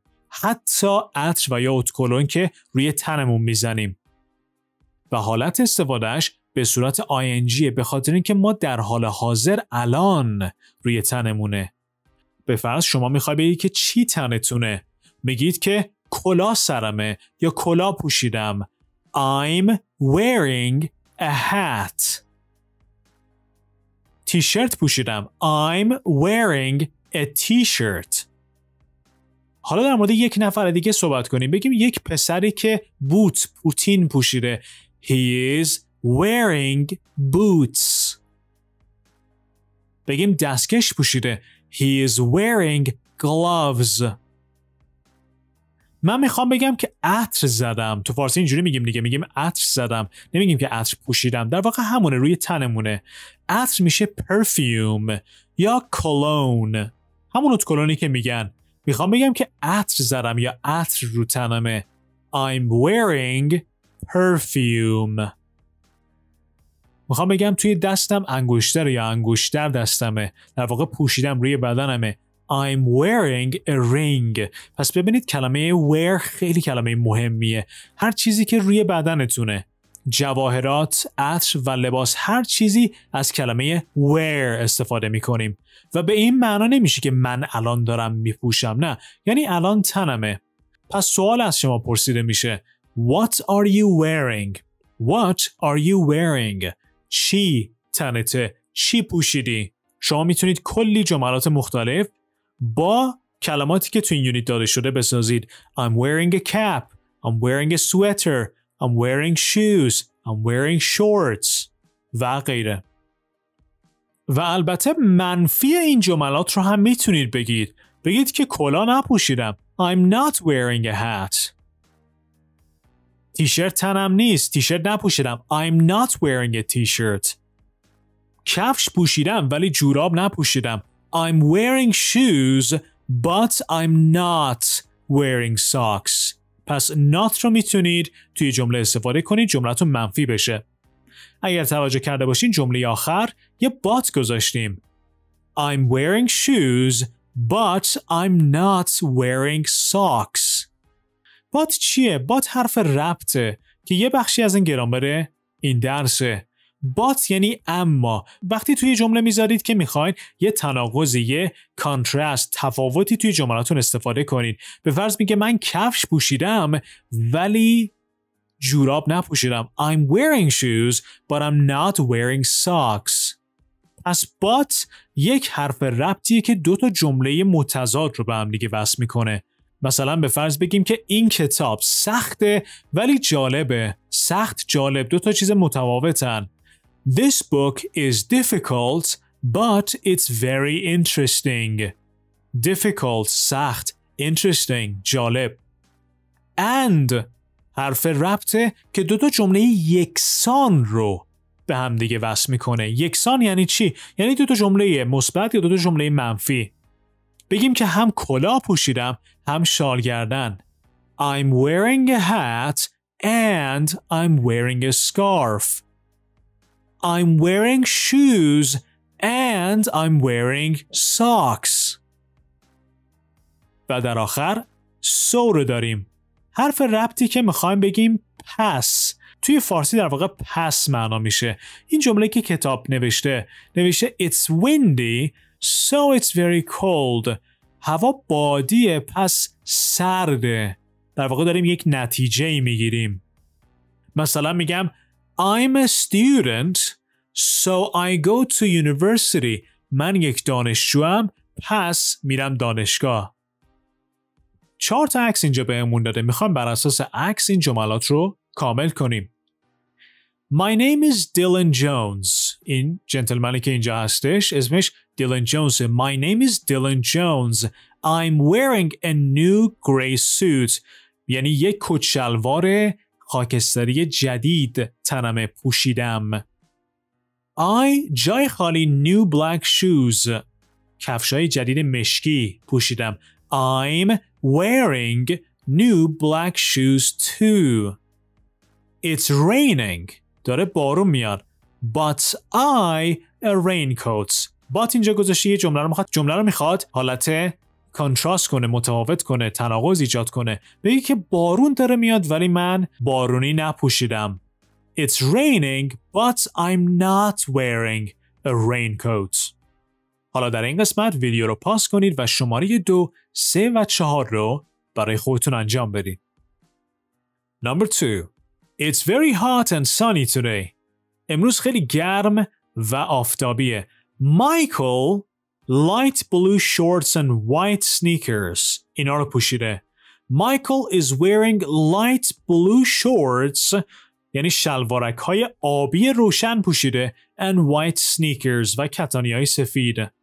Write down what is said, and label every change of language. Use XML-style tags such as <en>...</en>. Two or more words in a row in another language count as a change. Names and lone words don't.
<fa>حتی عطر و یا اتکلون که روی تنمون میزنیم و حالت استفادهش به صورت ing به خاطر اینکه ما در حال حاضر الان روی تنمونه. به فرض شما میخوای بگی که چی تنتونه، میگید که کلاه سرمه یا کلاه پوشیدم.</fa> <en>I'm wearing a hat.</en> <fa>تیشرت پوشیدم.</fa> <en>I'm wearing a t-shirt.</en> <fa>حالا در مورد یک نفر دیگه صحبت کنیم. بگیم یک پسری که پوتین پوشیده.</fa> <en>He is wearing boots.</en> <fa>بگیم دستکش پوشیده.</fa> <en>He is wearing gloves.</en> <fa>من میخوام بگم که عطر زدم. تو فارسی اینجوری میگیم دیگه، میگیم عطر زدم، نمیگیم که عطر پوشیدم. در واقع همونه، روی تنمونه. عطر میشه perfume یا cologne، همون اتکلونی که میگن. میخوام بگم که عطر زدم یا عطر رو تنمه.</fa> <en>I'm wearing perfume.</en> <fa>میخوام بگم توی دستم انگشتر یا انگشتر دستمه، در واقع پوشیدم روی بدنمه.</fa> <en>I'm wearing a ring.</en> <fa>پس ببینید کلمه wear خیلی کلمه مهمیه. هر چیزی که روی بدنتونه، جواهرات، عطر و لباس، هر چیزی از کلمه wear استفاده میکنیم و به این معنا نمیشه که من الان دارم میپوشم، نه، یعنی الان تنمه. پس سوال از شما پرسیده میشه</fa> <en>What are you wearing? What are you wearing?</en> <fa>چی تنته؟ چی پوشیدی؟ شما میتونید کلی جملات مختلف با کلماتی که تو این یونیت داده شده بسازید.</fa> <en>I'm wearing a cap. I'm wearing a sweater. I'm wearing shoes. I'm wearing shorts</en> <fa>و غیره. و البته منفی این جملات رو هم میتونید بگید. بگید که کلاه نپوشیدم.</fa> <en>I'm not wearing a hat.</en> <fa>تیشرت تنم نیست. تیشرت نپوشیدم.</fa> <en>I'm not wearing a t-shirt.</en> <fa>کفش پوشیدم ولی جوراب نپوشیدم.</fa> <en>I'm wearing shoes but I'm not wearing socks.</en> <fa>پس not رو میتونید توی جمله استفاده کنید جملتون منفی بشه. اگر توجه کرده باشین جمله آخر یه but گذاشتیم.</fa> <en>I'm wearing shoes but I'm not wearing socks.</en> <fa>but چیه؟ but حرف ربطه که یه بخشی از این گرامر این درسه. but یعنی اما. وقتی توی جمله میذارید که میخواین یه تناقضی، یه کانترست، تفاوتی توی جملاتون استفاده کنید. به فرض میگه من کفش پوشیدم ولی جوراب نپوشیدم.</fa> <en>I'm wearing shoes but I'm not wearing socks.</en> <fa>پس but یک حرف ربطیه که دو تا جمله متضاد رو به هم دیگه وصل میکنه. مثلا به فرض بگیم که این کتاب سخته ولی جالبه. سخت جالب دو تا چیز متفاوتن.</fa> <en>This book is difficult but it's very interesting.</en> <fa>Difficult سخت، interesting جالب. And حرف ربطه که دو تا جمله یکسان رو به هم دیگه وصل میکنه. یکسان یعنی چی؟ یعنی دو تا جمله مثبت یا دو تا جمله منفی. بگیم که هم کلاه پوشیدم هم شال گردن.</fa> <en>I'm wearing a hat and I'm wearing a scarf. I'm wearing shoes and I'm wearing socks.</en> <fa>و در آخر so رو داریم. حرف ربطی که میخوایم بگیم پس. توی فارسی در واقع پس معنا میشه. این جمله که کتاب نوشته</fa> <en>It's windy so it's very cold.</en> <fa>هوا بادیه پس سرده. در واقع داریم یک نتیجه میگیریم. مثلا میگم</fa> <en>I'm a student so I go to university.</en> <fa>من یک دانشجوام پس میرم دانشگاه. 4 تا عکس اینجا بهمون داده. میخوام بر اساس عکس این جملات رو کامل کنیم.</fa> <en>My name is Dylan Jones.</en> <fa>این جنتلمنی که اینجا هستش اسمش Dylan Jones.</fa> <en>My name is Dylan Jones. I'm wearing a new gray suit.</en> <fa>یعنی یک کت شلوار خاکستری جدید تنمه پوشیدم.</fa> <en>I</en> <fa>جای خالی</fa> <en>new black shoes.</en> <fa>کفشای جدید مشکی پوشیدم.</fa> <en>I'm wearing new black shoes too. It's raining.</en> <fa>داره بارون میاد.</fa> <en>But I a raincoat.</en> <fa>But اینجا گذاشته یه جمله رو میخواد حالت کانتراست کنه، متفاوت کنه، تناقض ایجاد کنه. بگی که بارون داره میاد ولی من بارونی نپوشیدم.</fa> <en>It's raining but I'm not wearing a raincoat.</en> <fa>حالا در این قسمت ویدیو رو پاس کنید و شماره 2، 3 و 4 رو برای خودتون انجام بدید.</fa> <en>Number 2. It's very hot and sunny today.</en> <fa>امروز خیلی گرم و آفتابیه.</fa> <en>Michael light blue shorts and white sneakers.</en> <fa>اینا رو پوشیده.</fa> <en>Michael is wearing light blue shorts</en> <fa>یعنی شلوارک های آبی روشن پوشیده</fa> <en>and white sneakers</en> <fa>و کتانی های سفید.</fa>